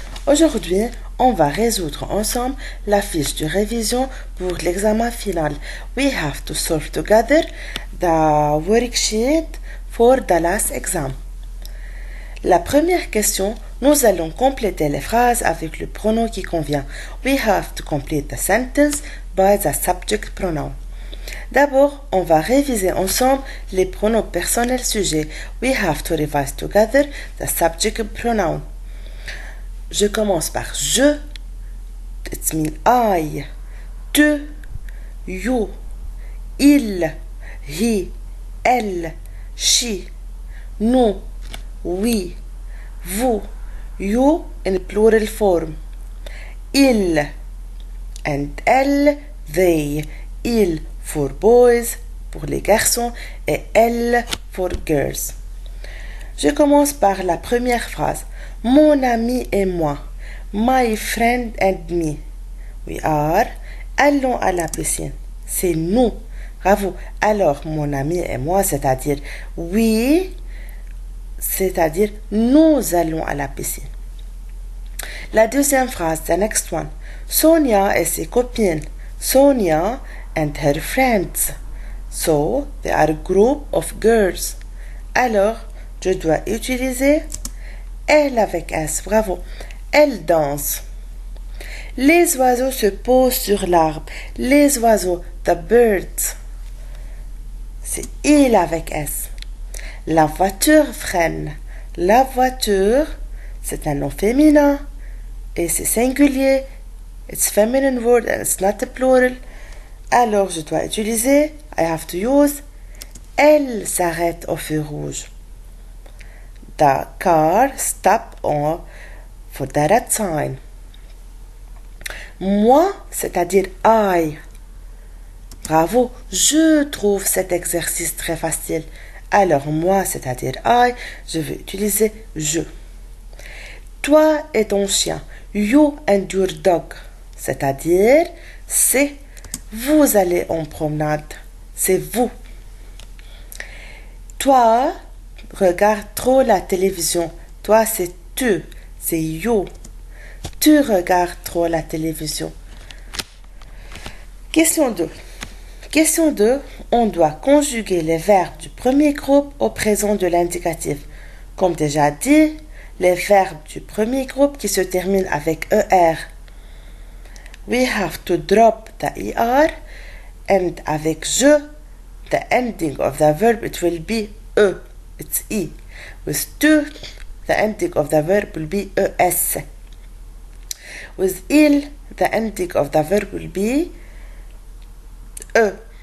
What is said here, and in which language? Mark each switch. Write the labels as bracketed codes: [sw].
[fr] Aujourd'hui, on va résoudre ensemble la fiche de révision pour l'examen final. [en] We have to solve together the worksheet for the last exam. [fr] La première question, nous allons compléter les phrases avec le pronom qui convient. [en] We have to complete the sentence by the subject pronoun. [fr] D'abord, on va réviser ensemble les pronoms personnels sujets. [en] We have to revise together the subject pronoun. [fr] Je commence par je, [en] it means I, tu, you, il, he, elle, she, nous, we, vous, you in plural form. Il and elle, they, il for boys, [fr] pour les garçons, et [en] elle for girls. [fr] Je commence par la première phrase. Mon ami et moi. [en] My friend and me. We are. [fr] Allons à la piscine. C'est nous. Bravo. Alors, mon ami et moi, c'est-à-dire we, c'est-à-dire nous allons à la piscine. La deuxième phrase, [en] the next one. [fr] Sonia et ses copines. [en] Sonia and her friends. So, they are a group of girls. [fr] Alors, je dois utiliser elle avec S. Bravo. Elle danse. Les oiseaux se posent sur l'arbre. Les oiseaux, [en] the birds. [fr] C'est il avec S. La voiture freine. La voiture, c'est un nom féminin. Et c'est singulier. [en] It's feminine word and it's not a plural. [fr] Alors, je dois utiliser, [en] I have to use, [fr] elle s'arrête au feu rouge. [en] The car stop for the red sign. [fr] Moi, c'est-à-dire I. Bravo, je trouve cet exercice très facile. Alors, moi, c'est-à-dire I, je vais utiliser je. Toi et ton chien. [en] You and your dog. [fr] C'est-à-dire, c'est vous allez en promenade. C'est vous. Toi, regarde trop la télévision. Toi, c'est tu. [en] C'est you. [fr] Tu regardes trop la télévision. Question 2. Question 2. On doit conjuguer les verbes du premier groupe au présent de l'indicatif. Comme déjà dit, les verbes du premier groupe qui se terminent avec ER. [en] We have to drop the ER and [fr] avec je, [en] the ending of the verb it will be E, it's E. With tu, the ending of the verb will be ES. With il, the ending of the verb will be E.